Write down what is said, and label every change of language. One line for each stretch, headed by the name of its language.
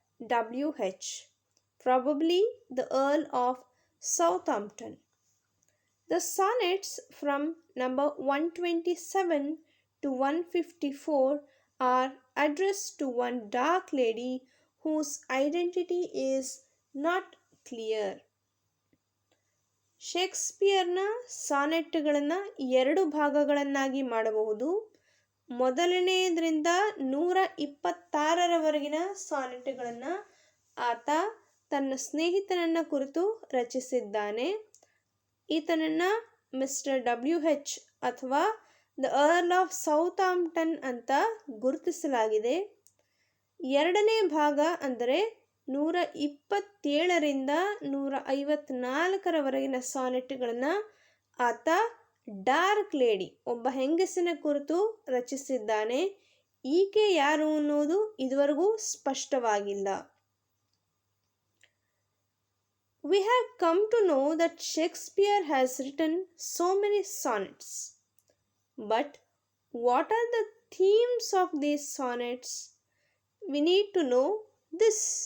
English: W.H., probably the Earl of Southampton. The sonnets from number 127 to 154 are addressed to one dark lady whose identity is not clear.
Kannada: ಶೇಕ್ಸ್ಪಿಯರ್ನ ಸಾನೆಟ್ಗಳನ್ನು 2 ಭಾಗಗಳನ್ನಾಗಿ ಮಾಡಬಹುದು. ಮೊದಲನೆಯದರಿಂದ 126ರವರೆಗಿನ ಸಾನೆಟ್ಗಳನ್ನು ಆತ ತನ್ನ ಸ್ನೇಹಿತನನ್ನು ಕುರಿತು ರಚಿಸಿದ್ದಾನೆ. ಈತನನ್ನು mister WH ಅಥವಾ the earl of ಸೌತಾಂಪ್ಟನ್ ಅಂತ ಗುರುತಿಸಲಾಗಿದೆ. ಎರಡನೇ ಭಾಗ ಅಂದರೆ 127ರಿಂದ 154ರವರೆಗಿನ ಸಾನೆಟ್ಗಳನ್ನು ಆತ ಡಾರ್ಕ್ ಲೇಡಿ, ಒಬ್ಬ ಹೆಂಗಸಿನ ಕುರಿತು ರಚಿಸಿದ್ದಾನೆ. ಈಕೆ ಯಾರು ಅನ್ನೋದು ಇದುವರೆಗೂ ಸ್ಪಷ್ಟವಾಗಿಲ್ಲ.
English: We have come to know that Shakespeare has written so many sonnets. But what are the themes of these sonnets? We need to know this.